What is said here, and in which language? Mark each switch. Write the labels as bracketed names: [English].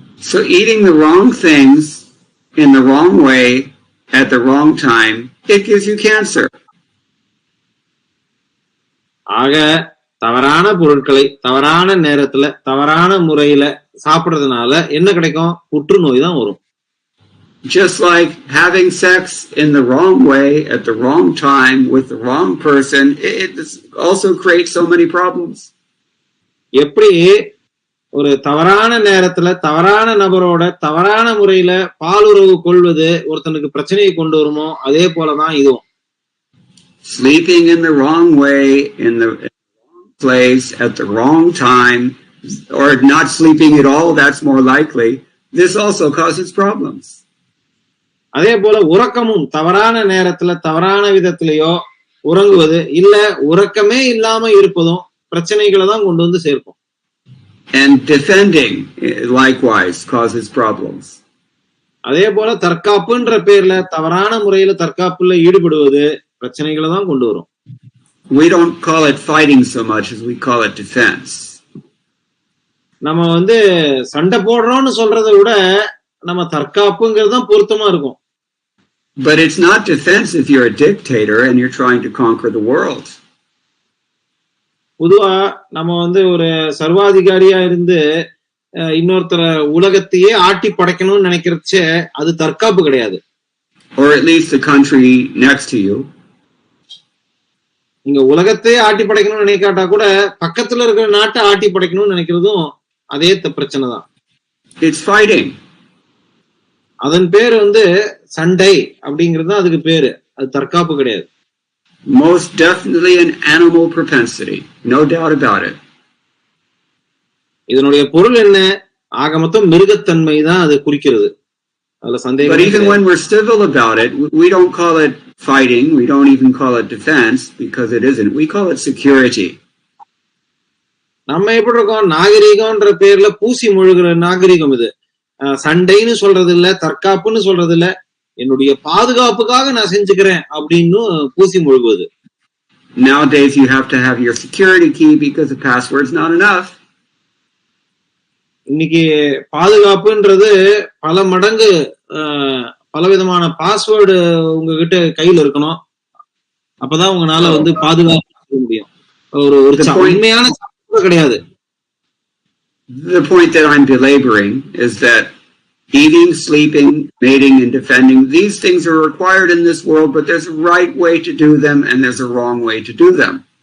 [English] So eating the wrong things in the wrong way at the wrong time, it gives you cancer. [Tamil] ஆக தவறான பொருட்களை தவறான நேரத்துல தவறான முறையில சாப்பிடுறதுனால என்ன கிடைக்கும்? புற்றுநோய் தான் வரும். [English] Just like having sex in the wrong way at the wrong time with the wrong person, it also creates so many problems. [Tamil] எப்படி ஒரு தவறான நேரத்துல தவறான நபரோட தவறான முறையில பாலுறவு கொள்வது ஒருத்தனுக்கு பிரச்சனையை கொண்டு வருமோ, அதே போலதான் இதுவும். [English] Sleeping in the wrong way, in the wrong place, at the wrong time, or not sleeping at all, that's more likely. This also causes problems. [Tamil] அதே போல உறக்கமும் தவறான நேரத்துல தவறான விதத்திலேயோ உறங்குவது, இல்ல உறக்கமே இல்லாம இருப்பதும் பிரச்சனைகளை தான் கொண்டு வந்து சேர்க்கும். [English] And defending likewise causes problems. [Tamil] அதே போல தற்காப்புன்ற பேர்ல தவறான முறையில தற்காப்புல ஈடுபடுவது பிரச்சனைகளை தான் கொண்டு வரும். [English] We don't call it fighting so much as we call it defense. [Tamil] நம்ம வந்து சண்டை போடுறோம்னு சொல்றதை விட நம்ம தற்காப்புங்கிறது தான் பொருத்தமா இருக்கும். [English] But it's not defense if you're a dictator and you're trying to conquer the world. [Tamil] பொதுவா நம்ம வந்து ஒரு சர்வாதிகாரியா இருந்து இன்னொருத்தர உலகத்தையே ஆட்டி படைக்கணும்னு நினைக்கிறச்சே அது தற்காப்பு கிடையாது. [English] Or at least the country next to you. [Tamil] நீங்க உலகத்தையே ஆட்டி படைக்கணும்னு நினைக்காட்டா கூட பக்கத்துல இருக்கிற நாட்டை ஆட்டி படைக்கணும்னு நினைக்கிறதும் அதே பிரச்சனை தான். [English] It's fighting. [Tamil] அதன் பேர் வந்து சண்டை அப்படிங்கிறது தான் அதுக்கு பேரு. அது தற்காப்பு கிடையாது. [English] Most definitely an animal propensity, no doubt about it. [Tamil] இதனுடைய பொருள் என்ன? ஆக மொத்தம் மிருகத்தன்மை தான் அது குறிக்கிறது. அதுல சந்தேகம். [English] But even when we're civil about it, we don't call it fighting. We don't even call it defense because it isn't. We call it security. [Tamil] நம்ம எப்படி இருக்கோம், நாகரிகம்ன்ற பேர்ல பூசி முழுகிற நாகரிகம் இது. சண்டைன்னு சொல்றது இல்ல, தற்காப்புன்னு சொல்றது இல்ல, என்னுடைய பாதுகாப்புக்காக நான் செஞ்சுக்கிறேன் அப்படின்னு பூசி முழுகுவது. [English] Nowadays you have to have your security key because the password's not enough. [Tamil] இன்னைக்கு பாதுகாப்புன்றது பல மடங்கு பலவிதமான பாஸ்வேர்டு உங்ககிட்ட கையில இருக்கணும், அப்பதான் உங்களால வந்து பாதுகாப்பு முடியும். ஒரு உண்மையான கிடையாது. [English] The point that I'm belaboring is that eating, sleeping, mating, and defending, these things are required in this world, but there's a right way to do them and there's a wrong way to do them.